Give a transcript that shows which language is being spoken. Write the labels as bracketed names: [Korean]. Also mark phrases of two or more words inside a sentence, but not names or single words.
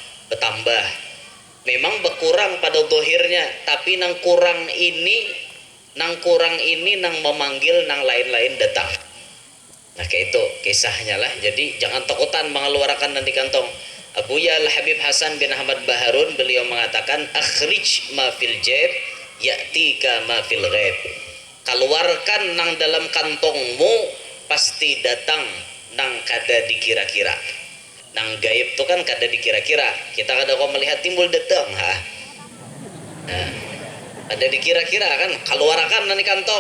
[Banjar] Memang berkurang pada dohirnya, tapi nang kurang ini nang memanggil nang lain-lain datang. Nah kayak itu kisahnya lah. Jadi jangan takutan mengeluarkan nanti kantong. [Indonesian] Abuya Al-Habib Hasan bin Ahmad Baharun beliau mengatakan [Arabic] أخرج ما في الجيب يأتيك ما في الغيب. [Banjar] Keluarkan nang dalam kantongmu pasti datang nang kada dikira-kira. Nang gaib itu kan kada dikira-kira. Kita kada kau melihat timbul datang ha. Nah, ada dikira-kira kan keluarkan nang di kantong.